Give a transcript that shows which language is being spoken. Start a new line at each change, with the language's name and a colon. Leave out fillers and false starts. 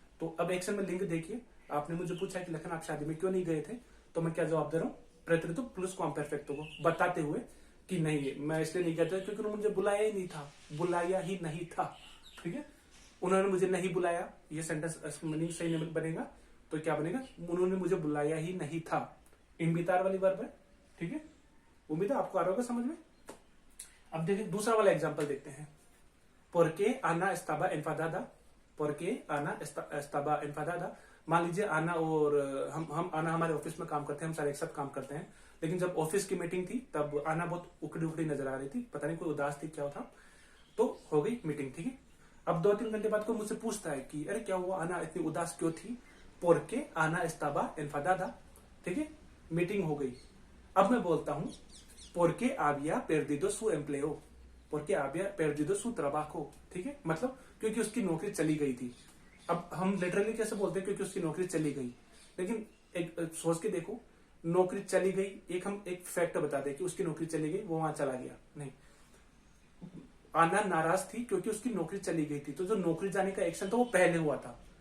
Hindi: तो अब एक्शन में लिंक देखिए, आपने मुझे पूछा कि लखन आप शादी में क्यों नहीं गए थे, तो मैं क्या जवाब दे रहा हूँ, प्रेतरितो प्लस क्वाम्पेरफेक्टो को बताते हुए कि नहीं मैं इसलिए नहीं गया था क्योंकि उन्होंने मुझे बुलाया ही नहीं था, बुलाया ही नहीं था। ठीक है, उन्होंने मुझे नहीं बुलाया, ये सेंटेंस मीनिंग सही नहीं बनेगा, तो क्या बनेगा, उन्होंने मुझे बुलाया ही नहीं था, इनवितार वाली वर्ब है। ठीक है, उम्मीद है आपको आ रहा होगा समझ में। अब देखिए दूसरा वाला एग्जांपल देखते हैं,
Spanish: porque Ana estaba enfadada,
Hindi: porque Ana estaba enfadada। मान लीजिए आना और हम आना हमारे ऑफिस में काम करते हैं, हम सारे एक साथ काम करते हैं, लेकिन जब ऑफिस की मीटिंग थी तब आना बहुत उकड़ी उकड़ी नजर आ रही थी, पता नहीं कोई उदास थी क्या था, तो हो गई मीटिंग। ठीक है, अब 2-3 घंटे बाद कोई मुझसे पूछता है कि अरे क्या हुआ, आना इतनी उदास क्यों थी,
Spanish: porque Ana estaba enfadada।
Hindi: ठीक है, मीटिंग हो गई।
Spanish: अब मैं बोलता हूं porque había perdido su empleo, porque había perdido su trabajo।
Hindi: ठीक है, मतलब क्योंकि उसकी नौकरी चली गई थी। अब हम लिटरली कैसे बोलते हैं, क्योंकि उसकी नौकरी चली गई, लेकिन एक सोच के देखो, नौकरी चली गई, एक हम एक फैक्ट बता दें कि उसकी नौकरी चली गई, वो वहां चला गया नहीं। आना नाराज थी क्योंकि उसकी नौकरी चली गई थी, तो जो नौकरी जाने का एक्शन था वो पहले हुआ था।